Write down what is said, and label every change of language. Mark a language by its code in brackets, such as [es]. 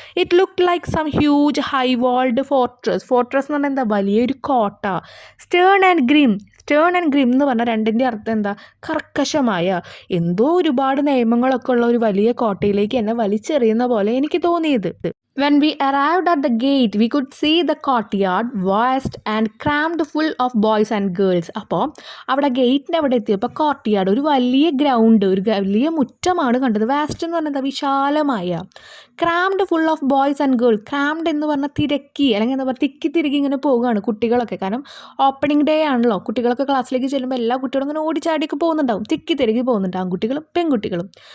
[en] It look like some huge high walled fortress. [ml] Fortress എന്ന് പറഞ്ഞാൽ എന്താ? വലിയൊരു കോട്ട. സ്റ്റേൺ ആൻഡ് ഗ്രിം എന്ന് പറഞ്ഞാൽ രണ്ടിൻ്റെ അർത്ഥം എന്താ? കർക്കശമായ, എന്തോ ഒരുപാട് നിയമങ്ങളൊക്കെ ഉള്ള ഒരു വലിയ കോട്ടയിലേക്ക് എന്നെ വലിച്ചെറിയുന്ന പോലെ എനിക്ക് തോന്നിയത്. [en] When we arrived at the gate, we could see the courtyard vast and crammed full of boys and girls. [ml] അപ്പോൾ അവിടെ ഗേറ്റിൻ്റെ അവിടെ എത്തിയപ്പോൾ കോർട്ട്യാർഡ്, ഒരു വലിയ ഗ്രൗണ്ട്, ഒരു വലിയ മുറ്റമാണ് കണ്ടത്. വാസ്റ്റ് എന്ന് പറഞ്ഞാൽ വിശാലമായ. [en] Crammed full of boys and girls. [ml] Crammed എന്ന് പറഞ്ഞാൽ തിരക്കി, അല്ലെങ്കിൽ എന്താ പറയുക, തിക്കി തിരികെ ഇങ്ങനെ പോവുകയാണ് കുട്ടികളൊക്കെ. കാരണം ഓപ്പണിംഗ് ഡേ ആണല്ലോ, കുട്ടികളൊക്കെ ക്ലാസ്സിലേക്ക് ചെല്ലുമ്പോൾ എല്ലാ കുട്ടികളും ഇങ്ങനെ ഓടിച്ചാടിയൊക്കെ പോകുന്നുണ്ടാവും, തിക്കി തിരക്കി പോകുന്നുണ്ട്, ആൺകുട്ടികളും പെൺകുട്ടികളും.